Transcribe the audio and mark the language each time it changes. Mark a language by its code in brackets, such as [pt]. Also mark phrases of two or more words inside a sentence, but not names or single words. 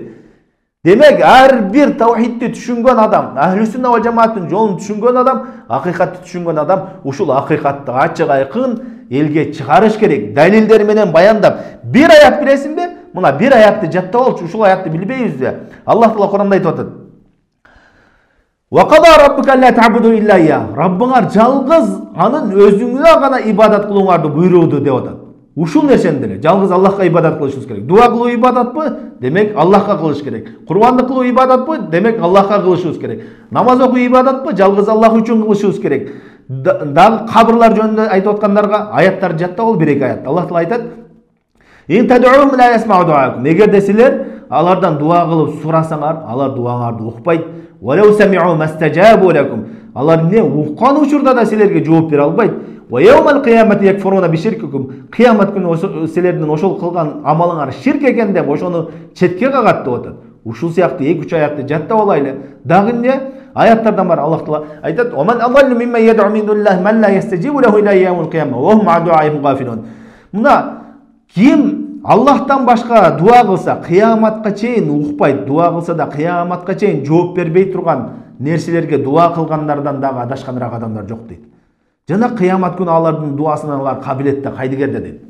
[ky] Демек, ар бир таухидти түшүнгөн адам, [ar] أهل السنة والجماعة [ky] жолун түшүнгөн адам, акыйкатты түшүнгөн адам ушул акыйкатты ачык айкын элге чыгарыш керек, далилдер менен баяндап. Бир аят билесиңби? Мына бир аятты жаттап алчу, ушул аятты билбейбизби? Аллах Таала Куранда айтып атат. [ar] وقضى ربك ألا تعبدوا إلا إياه. [ky] Раббыңар жалгыз анын өзүңө гана ибадат кылууңарды буйруду деп атат. Ушул нерсени деле жалгыз Аллахка ибадат кылышыбыз керек. Дуа кылуу ибадатпы? Демек Аллахка кылыш керек. Курбанды кылуу ибадатпы? Демек Аллахка кылышыбыз керек. Намаз окуу ибадатпы? Жалгыз Аллах үчүн кылышыбыз керек. Дагы кабырлар жөнүндө айтып аткандарга аяттарды жаттап ал, бир эки аят. Аллах Таала айтат: [ar] "إن تدعوهم لا يسمعوا دعاءكم." [ky] Эгерде силер алардан дуа кылып сурасаңар, алар дуаңарды укпайт. [ar] "ولو سمعوا ما استجابوا لكم." [ky] Алар эмне уккан учурда да силерге жооп бере албайт. [ar] ويوم القيامة يكفرون بشرككم. [ky] Кыямат күнү силердин ошол кылган амалыңар ширк экен деп ошону четке кагат деп атат. Ушул сыяктуу 2-3 аятты жаттап алайлы. Дагы эмне? Аяттардан бар Аллах Таала айтат: [ar] "ومن أضل ممن يدعو من دون الله من لا يستجيب له إلى يوم القيامة وهم عن دعائهم غافلون." [ky] Мына ким Аллахтан башка дуа кылса, кыяматка чейин укпайт, дуа кылса да кыяматка чейин жооп бербей турган нерселерге дуа кылгандардан дагы адашканыраак адамдар жок дейт. Жана кыямат күнү алардын дуасынан алар кабилетте, кайдыгерде дейт.